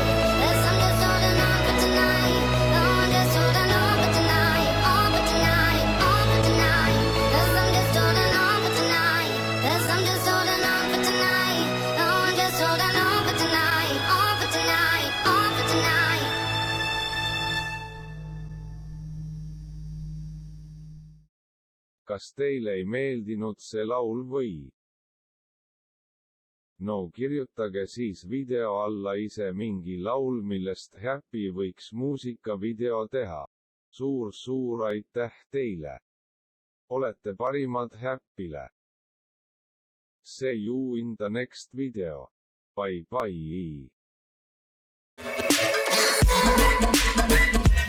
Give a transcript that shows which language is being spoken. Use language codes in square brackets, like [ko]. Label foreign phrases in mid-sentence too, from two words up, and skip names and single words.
[en] 'Cause I'm just holding on for tonight. No, I'm just holding on for tonight, on for tonight, on for tonight. 'Cause I'm just holding on for tonight. 'Cause I'm just holding on for tonight. No, I'm just holding on for tonight, on for tonight, on for tonight. [et] Kas teile ei meeldinud see laul või? No kirjutage siis video alla ise mingi laul, millest Happy võiks muusikavideo teha. Suur aitäh teile! Olete parimad Happyle! [en] See you in the next video. Bye bye!